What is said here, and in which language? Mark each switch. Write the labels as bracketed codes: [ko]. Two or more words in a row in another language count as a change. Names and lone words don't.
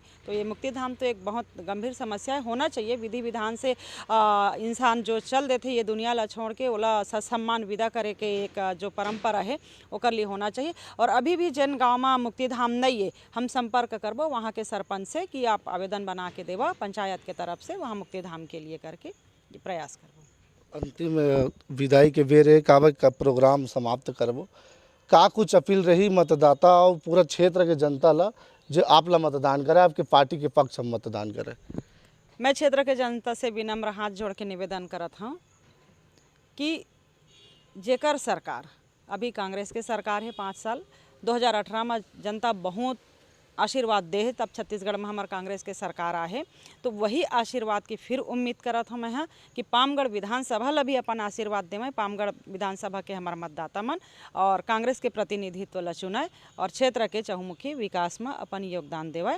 [hne] तो ये मुक्तिधाम तो एक बहुत गंभीर समस्या है, होना चाहिए विधि विधान से इंसान जो चल देते ये दुनिया ला छोड़ के ओला ससम्मान विदा करे के एक जो परंपरा है ओकर लिए होना चाहिए। और अभी भी जिन गाँव में मुक्तिधाम नहीं है हम संपर्क करबो वहाँ के सरपंच से कि आप आवेदन बना के देवा पंचायत के तरफ से वहाँ मुक्तिधाम के लिए करके प्रयास करबो। अंतिम विदाई के बेरे कावे का प्रोग्राम समाप्त करबो, का कुछ अपील रही मतदाता और पूरा क्षेत्र के जनता ला जो आप ला मतदान करे, आपके पार्टी के पक्ष में मतदान करे? मैं क्षेत्र के जनता से विनम्र हाथ जोड़ के निवेदन करत हूँ कि जेकर सरकार अभी कांग्रेस के सरकार है 5 साल, 2018 में जनता बहुत आशीर्वाद दे है, तब छत्तीसगढ़ में हमारे कांग्रेस के सरकार आहे, तो वही आशीर्वाद की फिर उम्मीद करत हूँ मैं कि पामगढ़ विधानसभा ला भी अपन आशीर्वाद देवें, पामगढ़ विधानसभा के हमारे मतदाता मन और कांग्रेस के प्रतिनिधित्व ला चुनाए और क्षेत्र के चहुमुखी विकास में अपन योगदान देवे।